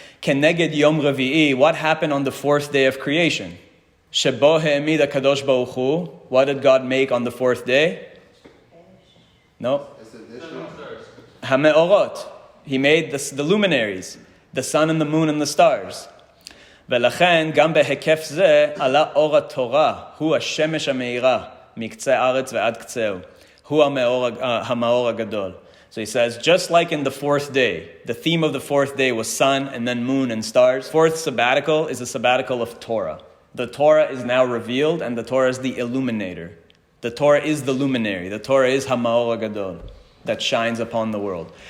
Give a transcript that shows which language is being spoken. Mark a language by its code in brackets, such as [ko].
[he] Keneged yom revi'i, [en] what happened on the 4th day of creation? [he] Shebo he'emid HaKadosh Baruch Hu, [en] what did God make on the 4th day? [he] No. Hameorot. [en] He made the luminaries, the sun and the moon and the stars. [he] ולכן גם בהיקף זה עלה אור התורה, הוא השמש המאירה, מקצה הארץ ועד קצהו. הוא המאור הגדול. [en] So he says, just like in the 4th day, the theme of the 4th day was sun and then moon and stars. 4th sabbatical is a sabbatical of Torah. The Torah is now revealed and the Torah is the illuminator. The Torah is the luminary. The Torah is [he] המאור הגדול [en] that shines upon the world.